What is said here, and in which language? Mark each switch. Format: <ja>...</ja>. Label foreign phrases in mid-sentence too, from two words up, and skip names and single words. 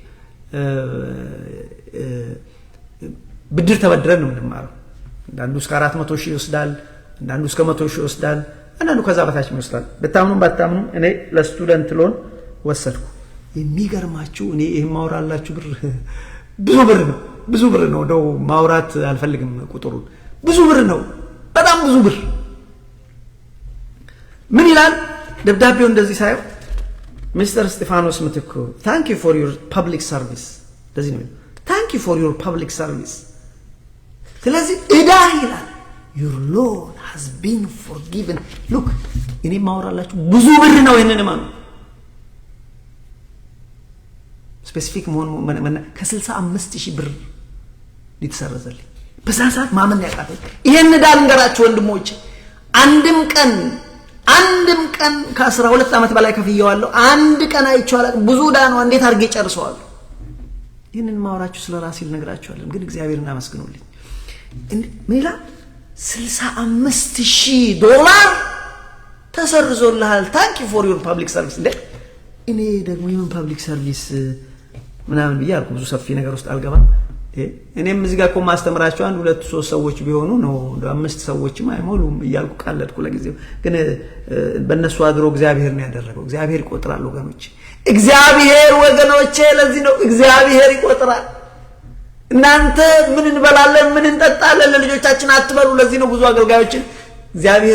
<am>ብድር ተበድረን ነው የምንማረው። አንዳንዱ እስከ 400,000 ይወስዳል፣ አንዳንዱ እስከ 100,000 ይወስዳል፣ አንዳንዱ ከዛ በታች ይወስዳል። በታምኑም ባታምኑም እኔ</am> <en>for student loan</en> <am>ወሰድኩ። የሚገርማችሁ እኔ ይሄን ማውራላችሁ ብር ብዙ ብር ነው ነው ማውራት አልፈልግም ቁጥሩን። ብዙ ብር ነው፣ በጣም ብዙ ብር። ምን ይላል ደብዳቤው እንደዚህ ሳይው ሚስተር እስጢፋኖስ ምትኩ</am> <en>thank you for your public service</en> <am>እንደዚህ ነው</am> <en>thank you for your public service።</en> <am>ስለዚህ እዳ ይላል</am> <en>your loan has been forgiven።</en> <am>look እኔ ማውራላችሁ ብዙ ብር ነው። ይሄንን ማን ስፔሲፊክ መሆን ከ65,000 ብር ሊተሰረዘልኝ በዛሳት ማመን ያቃተኝ ይሄን እዳ ልንገራችሁ ወንድሞቼ። አንድም ቀን ከ12 ዓመት በላይ ከፍየዋለሁ። አንድ ቀን አይቻላል። ብዙ እዳ ነው። እንዴት አድርጌ ጨርሰዋለሁ? ይሄንን ማውራችሁ ስለራሴ ልነግራችኋለሁ። ግን እግዚአብሔርን አመስግኑልኝ። ሜላ $65,000 ተሰርዞልሃል</am> <en>thank you for your public service።</en> <am>እኔ ደግሞ የምን</am> <en>public service</en> <am>ምናምን ብያለሁ። ብዙ ሰፊ ነገር ውስጥ አልገባም። እኔም እዚህ ጋር ማስተምራቸው 1-2-3 ሰዎች ቢሆኑ ነው 5 ሰዎችም አይሞሉም እያልኩ ቃለድኩ ለጊዜው። ግን በእነሱ አድሮ እግዚአብሔር ነው ያደረገው። እግዚአብሔር ይቆጥራል ወገኖቼ። እግዚአብሔር ወገኖቼ ለዚህ ነው እግዚአብሔር ይቆጥራል። እናንተ ምን እንበላለን ምን እንጠጣለን ለልጆቻችን አትበሉ። ለዚህ ነው ብዙ አገልጋዮችን እግዚአብሔር</am>